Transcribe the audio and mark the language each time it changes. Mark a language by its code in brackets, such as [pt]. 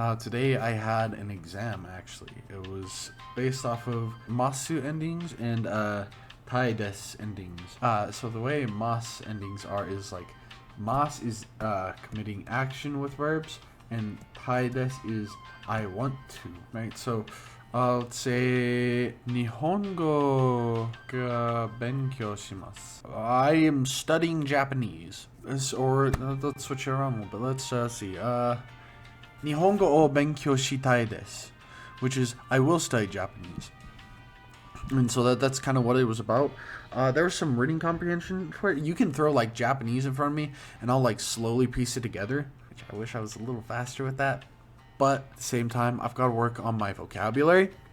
[en] Today I had an exam, actually. It was based off of masu endings and tai des endings. So the way mas endings are is like, mas is committing action with verbs, and tai des is I want to, right? [ja] So let's say, 日本語が勉強します. [en] I am studying Japanese. Or let's switch it around a little bit. Let's see. [ja] 日本語を勉強したいです. [en] Which is, I will study Japanese. And so that's kind of what it was about. There was some reading comprehension for it. You can throw like Japanese in front of me, and I'll like slowly piece it together. Which I wish I was a little faster with that. But at the same time, I've got to work on my vocabulary.